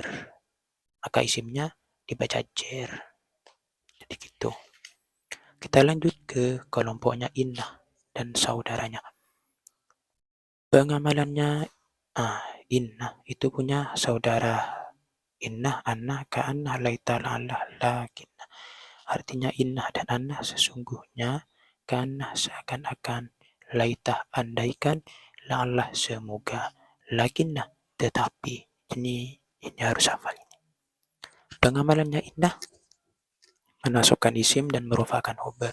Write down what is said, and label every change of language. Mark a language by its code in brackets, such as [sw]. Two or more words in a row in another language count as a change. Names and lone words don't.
[id] Maka isimnya dibaca jer. Jadi gitu. Kita lanjut ke kelompoknya innah dan saudaranya. Pengamalannya innah itu punya saudara innah, [ar] أن، كأن، ليت، لعل، لكن. [id] Artinya innah dan annah sesungguhnya, ka'annah seakan-akan, laitah andaikan, la'allah semoga, lakinnah tetapi. Ini harus hafal ini. Pengamalannya innah menasukkan isim dan merupakan khobar.